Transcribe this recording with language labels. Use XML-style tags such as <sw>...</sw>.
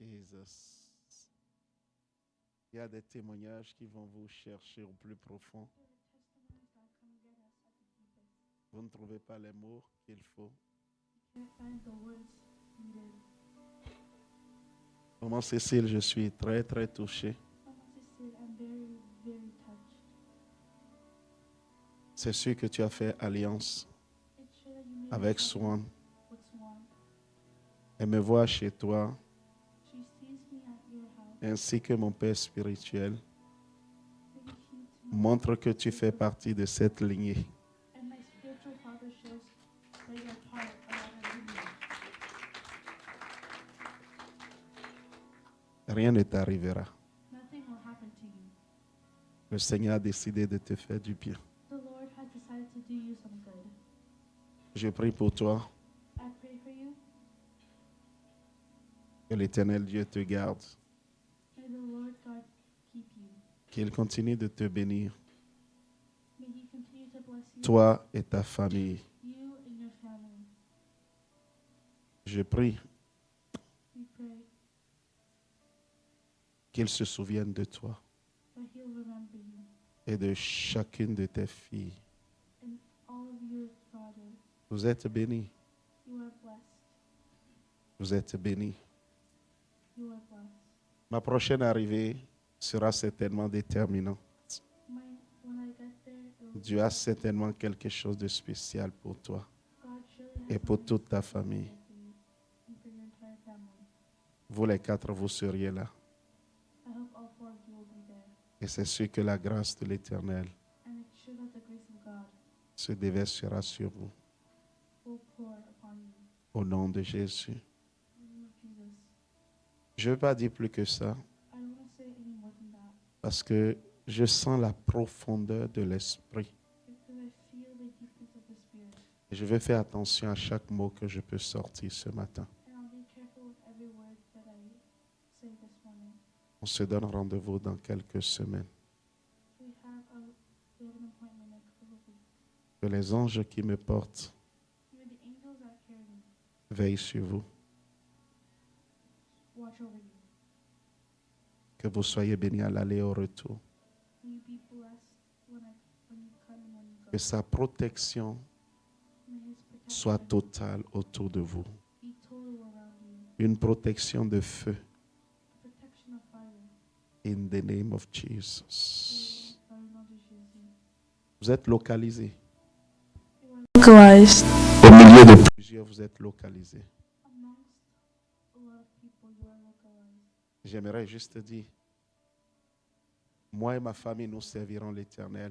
<en>Jesus.</en> <fr>Il y a des témoignages qui vont vous chercher au plus profond. Vous ne trouvez pas les mots qu'il faut.</fr> <en>Can't find the words needed.</en> <fr>Maman Cécile, je suis très, très touché.</fr> <en>Mama Cecile, I'm very, very touched.</en> <fr>C'est sûr que tu as fait alliance</fr> <en>It's sure that you made</en> <fr>avec</fr> <en>a Swan. covenant with Swan.</en> <fr>Elle me voit chez toi,</fr> <en>She sees me at your house.</en> <fr>ainsi que mon père spirituel.</fr> <en>Maybe he to me.</en> <fr>Montre que tu fais partie de cette lignée.</fr> <en>And my spiritual father shows that you're part of that lineage.</en> <fr>Rien ne t'arrivera.</fr> <en>Nothing will happen to you.</en> <fr>Le Seigneur a décidé de te faire du bien.</fr> <en>The Lord has decided to do you some good.</en> <fr>Je prie pour toi,</fr> <en>I pray for you.</en> <fr>que l'Éternel Dieu te garde,</fr> <en>May the Lord God keep you.</en> <fr>qu'il continue de te bénir,</fr> <en>May He continue to bless you,</en> <fr>toi et ta famille.</fr> <en>you and your family.</en> <fr>Je prie</fr> <en>We pray</en> <fr>qu'il se souvienne de toi</fr> <en>that He'll remember you</en> <fr>et de chacune de tes filles.</fr> <en>and all of your daughters.</en> <fr>Vous êtes bénis,</fr> <en>You are blessed.</en> <fr>vous êtes bénis.</fr> <en>You are blessed.</en> <fr>Ma prochaine arrivée sera certainement déterminante.</fr> <en>When I get there,</en> <fr>Dieu a certainement quelque chose de spécial pour toi</fr> <en>God surely</en> <fr>et</fr> <en>has</en> <fr>pour</fr> <en>something</en> <fr>toute ta famille.</fr> <en>for you and for your entire family.</en> <fr>Vous les quatre, vous seriez là.</fr> <en>I hope all four of you will be there.</en> <fr>Et c'est sûr que la grâce de l'Éternel</fr> <en>And it's sure that the grace of God</en> <fr>se déversera sur vous.</fr> <en>will pour upon you.</en> <fr>Au nom de Jésus.</fr> <en>In the name of Jesus.</en> <fr>Je ne veux pas dire plus que ça,</fr> <en>I don't want to say any more than that</en> <fr>parce que je sens la profondeur de l'esprit.</fr> <en>because I feel the deepness of the Spirit.</en> <fr>Et je vais faire attention à chaque mot que je peux sortir ce matin.</fr> <en>And I'll be careful with every word that I say this morning.</en> <fr>On se donne rendez-vous dans quelques semaines.</fr> <en>We have an appointment in a couple of weeks.</en> <fr>Que les anges qui me portent</fr> <en>May the angels that carry me</en> <fr>veillent sur vous.</fr> <en>watch over you.</en> <fr>Que vous soyez bénis à l'aller et au retour.</fr> <en>May you be blessed when you come and when you go.</en> <fr>Que sa protection</fr> <en>May His</en> <fr>soit</fr> <en>protection</en> <fr>totale autour de vous.</fr> <en>be total around you.</en> <fr>Une protection de feu.</fr> <en>A protection of fire. In the name of Jesus.</en> <fr>Dans le nom de Jésus. Vous êtes localisés.</fr> <en>Localized.</en> <fr>Au milieu de plusieurs, vous êtes localisés.</fr> <en>Amongst a lot of people, you are localized.</en> <fr>J'aimerais juste dire, moi et ma famille, nous servirons l'Éternel.</fr>